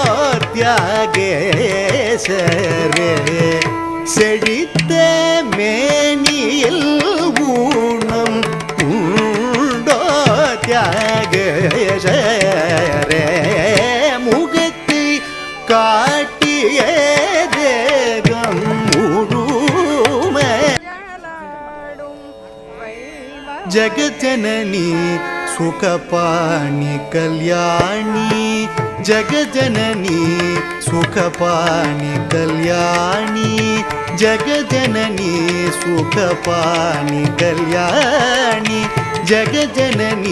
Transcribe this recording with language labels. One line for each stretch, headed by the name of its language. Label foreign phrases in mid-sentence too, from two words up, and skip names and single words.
Tamil: தியாகேசரே செழித்த மேனியில் ஊனம் உண்டோ தியாகேசரே முகத்தை காட்டிய தேகம் முழுமை
Sanskrit: जगजननी सुखपाणि कल्याणी जगजननी सुखपाणि कल्याणी जगजननी सुखपाणि कल्याणी जगजननी